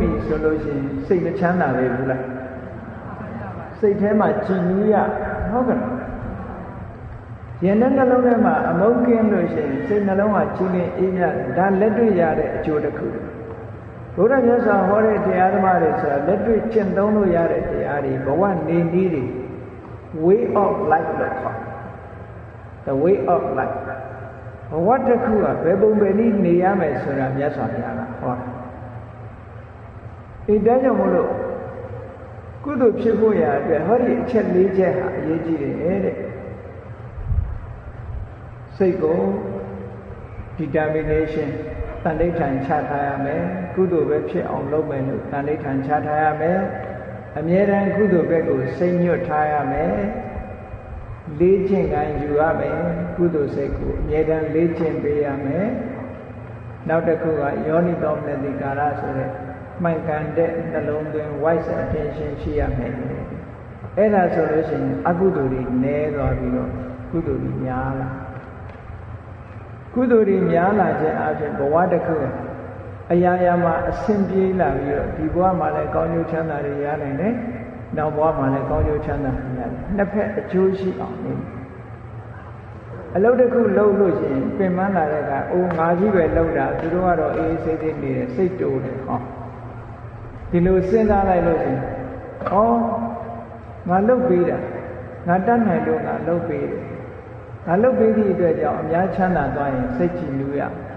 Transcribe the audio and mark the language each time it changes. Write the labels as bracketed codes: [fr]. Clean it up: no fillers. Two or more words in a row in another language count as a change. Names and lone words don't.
[my] ပြီဆိုလို့ရှိရင်စိတ်မချမ်းသာပဲဘူးလားစိတ်ထဲမှာကြည်နူးရဟုတ်ကဲ့ယဉ်တဲ့နှလုံးထဲမှာအမုန်းကင်းလို့ရှိရင်စိတ်နှလုံးဟာကြည်လင်အေးမြဒါလက်တွေ့ရတဲ့အကျိုးတစ်ခုဘုရားမြတ်စွာဟောတဲ့တရားဓမ္မတွေဆိုတာလက်တွေ့ကျင့်သုံးလို့ရတဲ့တရားတွေဘဝနေနည်းတွေ [en] way of life [my] လို့ခေါ် [en] the way of life [my] ဘဝတစ်ခုကဘယ်ပုံပဲနည်းနေရမယ်ဆိုတာမြတ်စွာဘုရားကဟော တယ်ဒါကြောင့်မို့လို့ကုသိုလ်ဖြစ်ဖို့ရအတွက်ဟောဒီအချက်၄ချက်ဟာအရေးကြီးတယ်တဲ့စိတ်ကို determination တန်ဋိဌာန်ချထားရမယ်ကုသိုလ်ပဲဖြစ်အောင်လုပ်မယ်လို့တန်ဋိဌာန်ချထားရမယ်အမြဲတမ်းကုသိုလ်ဘက်ကိုစိတ်ညွတ်ထားရမယ် လေ့ကျင့်ခံယူရမယ်ကုသိုလ်စိတ်ကိုအမြဲတမ်းလေ့ကျင့်ပေးရမယ်နောက်တစ်ခုကယောနိသောမနတိကာရဆိုတဲ့မှန်ကန်တဲ့နှလုံးသွင်း [en] wise attention [my] ရှိရမယ်အဲ့ ဒါဆိုလို့ရှိရင်အကုသိုလ်တွေနည်းသွားပြီးတော့ကုသိုလ်တွေများလာကုသိုလ်တွေများလာခြင်းအပြင်ဘဝတစ်ခုအရာ ရာမှာအဆင်ပြေလာပြီးတော့ဒီဘဝမှာလည်းကောင်းကျိုးချမ်းသာတွေရနိုင်တယ်နောက်ဘဝမှာလည်းကောင်းကျိုးချမ်းသာတွေရတယ်နှစ်ဖက်အကျိုးရှိအောင်နေအလုပ်တစ်ခုလုပ်လို့ရှိရင်ပင်ပန်းလာတဲ့ကအိုးငါကြီးပဲလုပ်တာသူတို့ကတော့အေးအေးဆေးဆေးနေတယ်စိတ်တိုးတယ်ဟောဒီလိုစဉ်းစားလိုက်လို့ရှိရင်ဩငါလုပ်ပေးတာငါတတ်နိုင်လို့ငါလုပ်ပေးတယ်ငါလုပ်ပေးသည့်အတွက်ကြောင့်အများချမ်းသာသွားရင်စိတ်ကြည်နူးရ